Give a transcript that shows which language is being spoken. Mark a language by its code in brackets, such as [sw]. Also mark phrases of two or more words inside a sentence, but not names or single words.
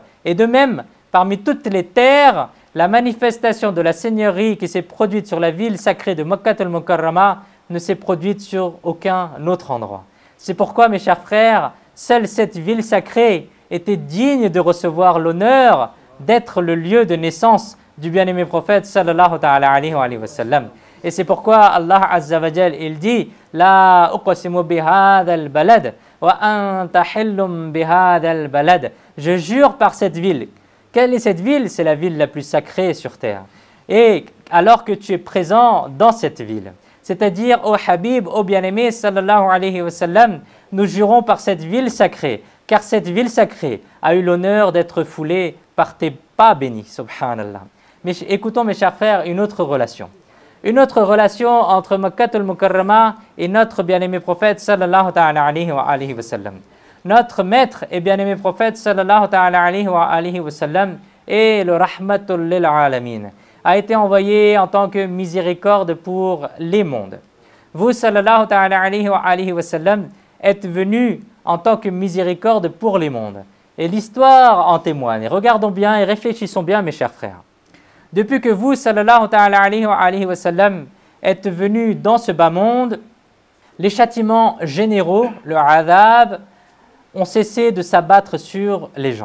[fr] Et de même, parmi toutes les terres, la manifestation de la seigneurie qui s'est produite sur la ville sacrée de Makkatul Mukarramah ne s'est produite sur aucun autre endroit. C'est pourquoi, mes chers frères, seule cette ville sacrée était digne de recevoir l'honneur d'être le lieu de naissance du bien-aimé prophète [ar] صلى الله تعالى عليه وسلم. [fr] Et c'est pourquoi Allah [ar] عز وجل, [fr] il dit [ar] لا أقسم بهذا البلد وأنت حل بهذا البلد. [fr] Je jure par cette ville. Quelle est cette ville? C'est la ville la plus sacrée sur terre. Et alors que tu es présent dans cette ville, c'est-à-dire ô Habib, ô bien-aimé [ar] صلى الله عليه وسلم, [fr] nous jurons par cette ville sacrée, car cette ville sacrée a eu l'honneur d'être foulée par tes pas bénis, subhanallah. Mais écoutons, mes chers frères, une autre relation. Une autre relation entre Makkatul Mukarramah et notre bien-aimé prophète [ar] صلى الله تعالى عليه وسلم. [fr] Notre maître et bien-aimé prophète [ar] صلى الله تعالى عليه وسلم [fr] est le [ar] رحمة للعالمين, [fr] a été envoyé en tant que miséricorde pour les mondes. Vous, [ar] صلى الله تعالى عليه وسلم, [fr] êtes venu en tant que miséricorde pour les mondes. Et l'histoire en témoigne. Regardons bien et réfléchissons bien, mes chers frères. Depuis que vous, [ar] صلى الله تعالى عليه وسلم, [fr] êtes venus dans ce bas monde, les châtiments généraux, le adhab, ont cessé de s'abattre sur les gens.